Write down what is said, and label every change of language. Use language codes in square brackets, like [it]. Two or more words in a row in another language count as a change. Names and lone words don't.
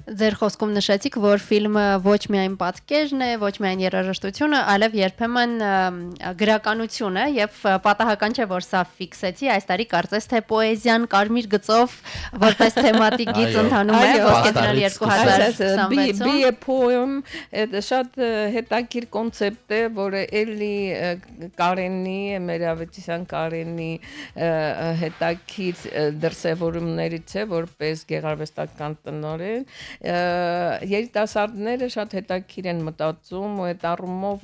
[hy] Ձեր խոսքում նշեցիք, որ ֆիլմը ոչ միայն պատկերն է, ոչ միայն երաժշտությունը, այլև երբեմն գրականություն է, եւ պատահական չէ, որ սա ֆիքսեցի, այս տարի կարծես թե պոեզիան կարմիր գծով որպես թեմատիկ գիծ ընթանում է, ոսկեդրան 2026-ում։ [en] Be a poem, [hy] դա շատ հետաքրքիր կոնցեպտ է, որը էլի Կարենի, մեր Ավետիսյան Կարենի հետաքրքիր դրսևորումներից է, որպես գեղարվեստական տնօրեն, երիտասարդները շատ հետաքրքիր են մտածում ու այդ առումով